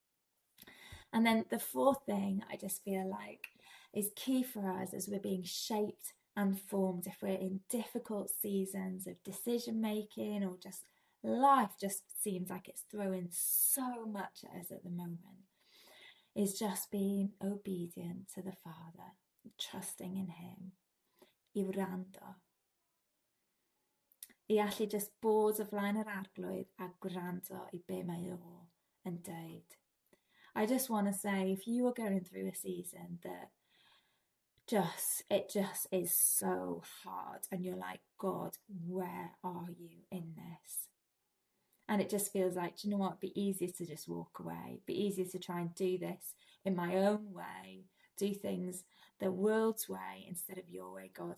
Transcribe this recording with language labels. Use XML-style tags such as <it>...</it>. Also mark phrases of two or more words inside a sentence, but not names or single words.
<en>And then the fourth thing I just feel like is key for us as we're being shaped and formed, if we're in difficult seasons of decision making, or just life just seems like it's throwing so much at us at the moment, is just being obedient to the Father, trusting in him.</en> <cy>Iwrando. I allu just bod o flaen yr arglwydd a gwrando I be mae o yn dweud.</cy> <en>I just want to say, if you are going through a season that it just is so hard and you're like, God, where are you in this? And it just feels like, do you know what? It'd be easier to just walk away. It'd be easier to try and do this in my own way, do things the world's way instead of your way, God.</en>